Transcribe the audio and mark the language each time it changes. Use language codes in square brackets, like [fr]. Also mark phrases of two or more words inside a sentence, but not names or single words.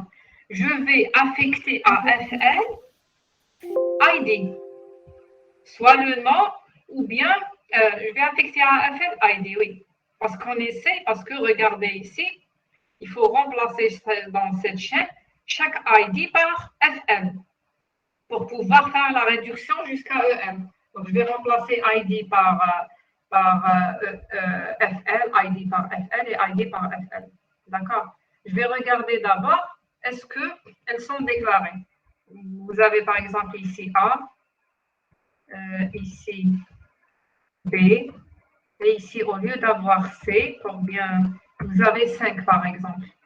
[fr] Je vais affecter à FL ID, soit le nom ou bien je vais affecter à FL ID, oui. Parce que regardez ici, il faut remplacer dans cette chaîne chaque ID par FL pour pouvoir faire la réduction jusqu'à EM. Donc, je vais remplacer ID par FL, ID par FL et ID par FL. D'accord? Je vais regarder d'abord, est-ce qu'elles sont déclarées? Vous avez par exemple ici A, ici B, et ici, au lieu d'avoir C, vous avez 5 par exemple.